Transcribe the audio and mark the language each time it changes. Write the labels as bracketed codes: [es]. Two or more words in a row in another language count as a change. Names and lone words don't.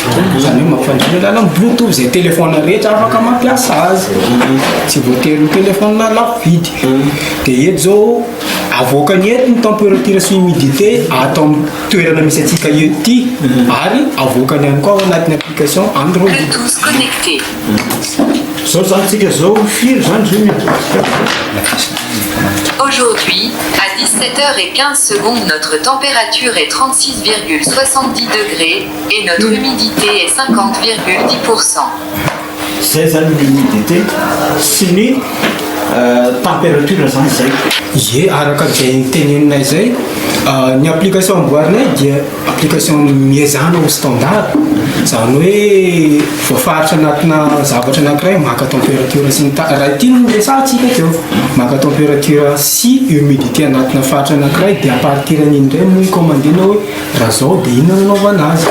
[mg] Zany hoe mampifandrina alalan'ny bluetooth zay téléphone rehetra afaka mampiasa azy tsy voatery ny téléphone lafo vidy. Dia eto zao avoakany eto ny température sy humidité atao amin'ny toerana misy atsika ety ary avoakany ihany koa ao anatin'ny application Android. [fr] Bluetooth connecté. [mg] Zao zany tsika zao firy zany zany. [fr] Aujourd'hui, à 17h15, notre température est 36,70 degrés et notre humidité est 50,10%. C'est ça l'humidité. [mg] C'est ny température zany zay. Araka izay tenenina izay ny application amboarinay dia application miezana ho standard. Zany hoe voafaritra anatina zavatra anankiray maka température sy raha ity no resantsika teo maka température sy humidité anatina faritra anankiray dia [fr] à partir [mg] n'indray no commandena hoe raha zao dia inona nanaovana azy.